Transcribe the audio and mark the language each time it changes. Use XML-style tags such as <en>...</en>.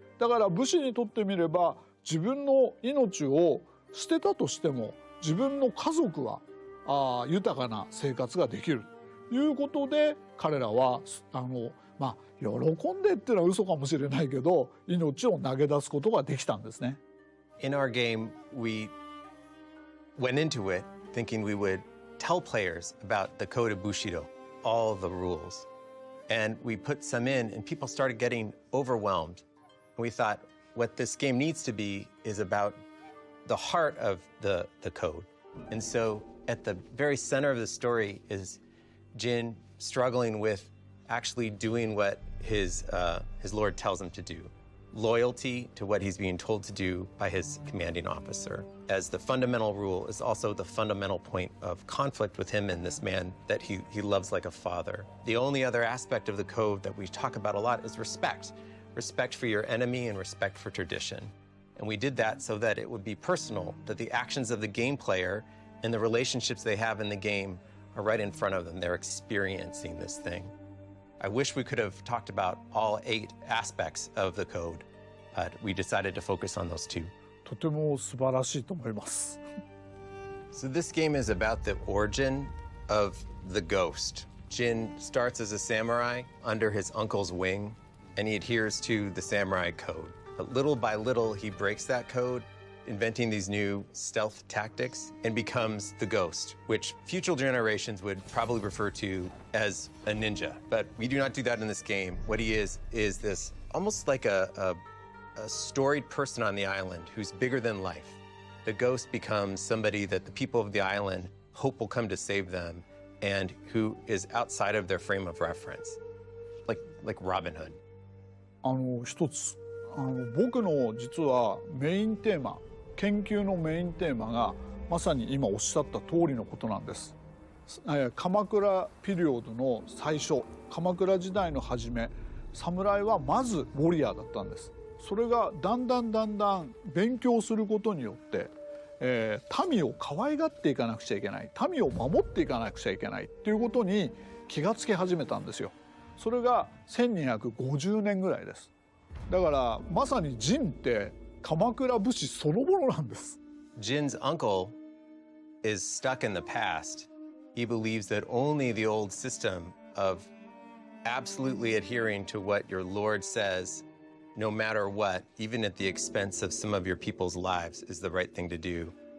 <ja>だから武士にとってみれば自分の命を捨てたとしても自分の家族は豊かな生活ができるということで、彼らは喜んでっていうのは嘘かもしれないけど命を投げ出すことができたんですね。</ja> <en>In our game, we went into it thinking we would tell players about the code of Bushido, all the rules. And we put some in and people started getting overwhelmed. We thought what this game needs to be is about the heart of the code. And so at the very center of the story is Jin struggling with actually doing what his lord tells him to do. Loyalty to what he's being told to do by his commanding officer. As the fundamental rule is also the fundamental point of conflict with him and this man that he loves like a father. The only other aspect of the code that we talk about a lot is respect. Respect for your enemy and respect for tradition. And we did that so that it would be personal, that the actions of the game player and the relationships they have in the game are right in front of them. They're experiencing this thing. I wish we could have talked about all 8 aspects of the code, but we decided to focus on those 2.</en> <ja>とても素晴らしいと思います。</ja> <en>So this game is about the origin of the ghost. Jin starts as a samurai under his uncle's wing, and he adheres to the samurai code. But little by little, he breaks that code, inventing these new stealth tactics, and becomes the ghost, which future generations would probably refer to as a ninja. But we do not do that in this game. What he is this almost like a storied person on the island who's bigger than life. The ghost becomes somebody that the people of the island hope will come to save them, and who is outside of their frame of reference, like Robin Hood.</en> <ja>一つ僕の実はメインテーマ、研究のメインテーマがまさに今おっしゃった通りのことなんです。鎌倉ピリオドの最初、鎌倉時代の初め、侍はまずウォリアーだったんです。それがだんだん勉強することによって、民を可愛がっていかなくちゃいけない、民を守っていかなくちゃいけないっていうことに気がつき始めたんですよ。それが1250年ぐらいです。だからまさにジンって鎌倉武士そのものなんです。</ja> <en>Jin's uncle is stuck in the past. He believes that only the old system of absolutely adhering to what your Lord says, no matter what, even at the expense of some of your people's lives, is the right thing to do.</en>